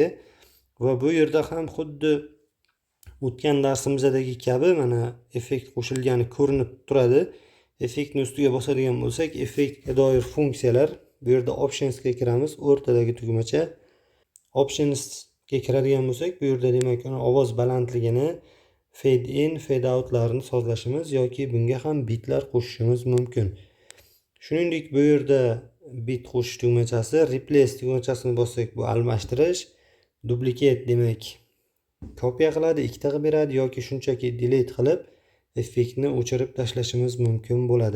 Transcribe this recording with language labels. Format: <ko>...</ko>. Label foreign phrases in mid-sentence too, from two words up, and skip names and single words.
<uz>Va bu yerda ham xuddi o'tgan darsimizdagi kabi mana effekt qo'shilgani ko'rinib turadi. Effektni ustiga bosadigan bo'lsak, effektga doir funksiyalar, bu yerda options ga kiramiz, o'rtadagi tugmacha. Options ga kiradigan bo'lsak, bu yerda demak ovoz balandligini,</uz> <en>fade in, fade out</en> <uz>larini sozlashimiz yoki bunga ham bitlar qo'shishimiz mumkin. Shuningdek, bu yerda bit qo'shish tugmachasi, replace tugmachasini bossak bu almashtirish, duplicate demak kopiya qiladi, ikkita qilib beradi yoki shunchaki delete qilib effektni o'chirib tashlashimiz mumkin bo'ladi.</uz>